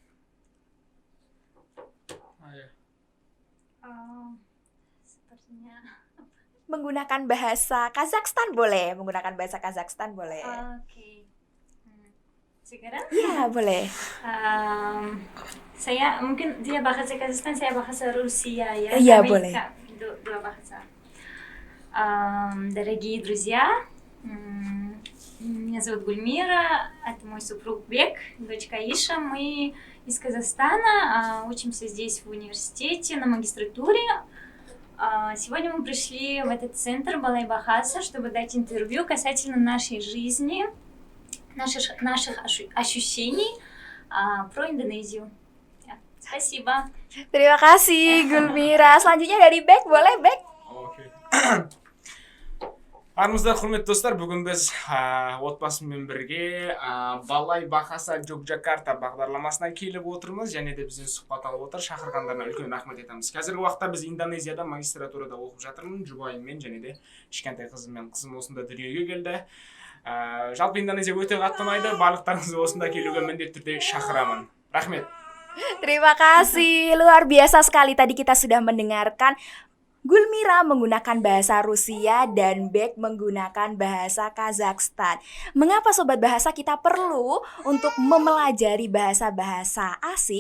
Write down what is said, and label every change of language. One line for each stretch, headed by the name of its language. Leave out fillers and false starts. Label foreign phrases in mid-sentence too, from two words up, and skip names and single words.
Indonesian: Sepertinya. Menggunakan bahasa Kazakhstan boleh, Oke. Sekarang? Iya, boleh. Saya mungkin dia bahasa Kazakhstan, saya bahasa Rusia ya. Iya, Kami boleh. Dua bahasa.
Russian: Дорогие друзья, меня зовут Гульмира, это мой супруг Бек, дочка Иша. Мы из Казахстана, учимся здесь в университете на магистратуре. Сегодня мы пришли в этот центр Балай-Бахаса, чтобы дать интервью касательно нашей жизни, наших ощущений про Индонезию. Spasiba.
Indonesian: Terima kasih Gulmira. Selanjutnya dari Bek, boleh Bek?
Kazakh: Окей. Армысыздар, құрметті достар, бүгін біз отбасымен бірге Балай Бахаса Джокжакарта бағдарламасына келіп отырмыз, және де бізден сұхбат алып отыр. Шақырғандарына үлкен рахмет етеміз. Қазіргі уақытта біз Индонезияда магистратурада оқып жатырмын, жұбайыммен және де кішкентай қызыммен. Қызым осында дүниеге келді. Жалпы Индонезия өте қатты ұнайды, барлықтарыңызды осында келуге міндетті түрде шақырамын. Рахмет.
Indonesian: Terima kasih, luar biasa sekali. Tadi kita sudah mendengarkan Gulmira menggunakan bahasa Rusia dan Bek menggunakan bahasa Kazakhstan. Mengapa Sobat Bahasa kita perlu untuk mempelajari bahasa-bahasa asing?